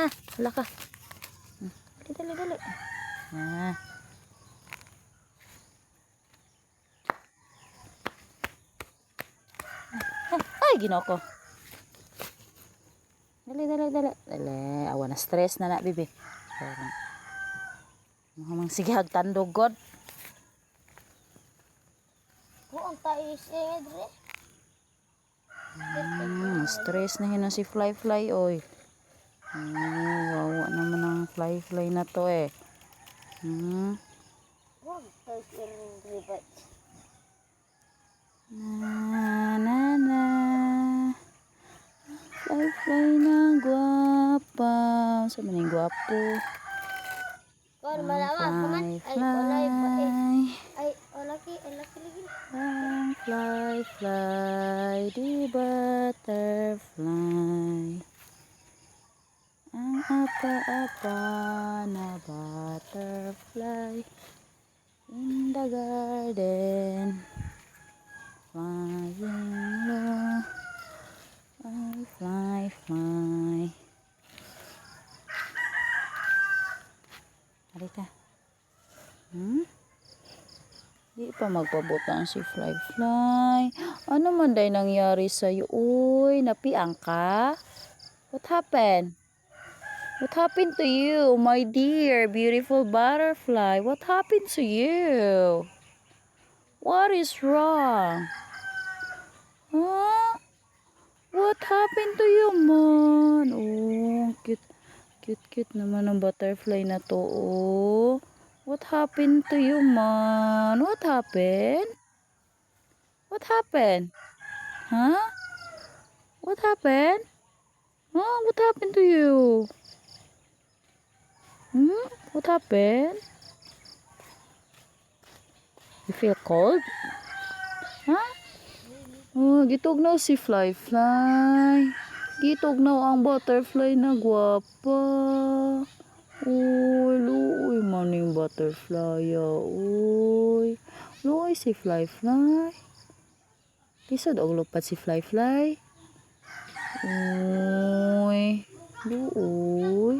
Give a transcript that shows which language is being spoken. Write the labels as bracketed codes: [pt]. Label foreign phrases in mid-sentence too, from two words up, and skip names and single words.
[ceb] Hala ka. Dali. Ay, ginoo ko. Dali. Awa na stress na bibi. Mamang sige hagtandog god. Buong tayo siya dre. Stress na hina si Fly Fly oy. [tl] Wawa naman ang Fly Fly na to eh. [ceb] Buong tayo siya dre ba? Na na na. Fly Fly na guwapa. Sa maning guwapo. Kon malawa kaman ay walay ba ay laki lagi. Ang fly, fly, di butterfly. Ang apa-apa na [en] butterfly in the garden. Flying low, fly, fly, fly. [tl] Halika. [ceb] Di pa magpabutan si Fly Fly. Ano man day nangyari sa'yo? Uy, napiang ka? [en] What happened? What happened to you, my dear beautiful butterfly? What happened to you? What is wrong? Huh? What happened to you, man? [ceb] Oh, cute. Cute naman ang butterfly na to, oh. [en] What happened to you, man? What happened? What happened? Huh? What happened? Huh? What happened to you? What happened? You feel cold? [ceb] Huh? Oh, gitugnaw si Fly Fly. Gitugnaw ang butterfly na gwapa. Uy, luoy maning butterfly ya. Uy, luoy si Fly Fly. Lisod og lupat si Fly Fly. Uy, luoy.